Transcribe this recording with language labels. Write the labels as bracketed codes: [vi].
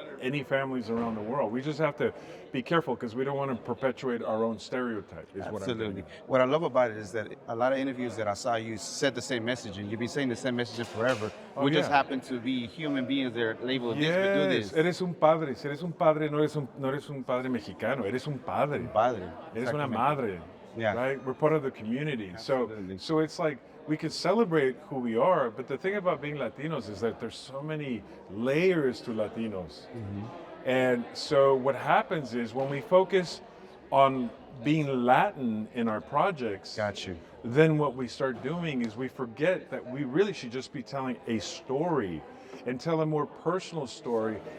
[en] any families around the world. We just have to be careful because we don't want to perpetuate our own stereotype. Is Absolutely. What I love about it is that a lot of interviews that I saw you said the same message, and you've been saying the same message forever. We just happen to be human beings that are labeled this, but do this. [es] Eres un padre. Si eres un padre, no eres un padre mexicano. Eres un padre. Padre. Eres una madre. [en] Yeah. Right? We're part of the community. Absolutely. So it's like we can celebrate who we are, but the thing about being Latinos is that there's so many layers to Latinos. And so what happens is when we focus on being Latin in our projects, then what we start doing is we forget that we really should just be telling a story and tell a more personal story.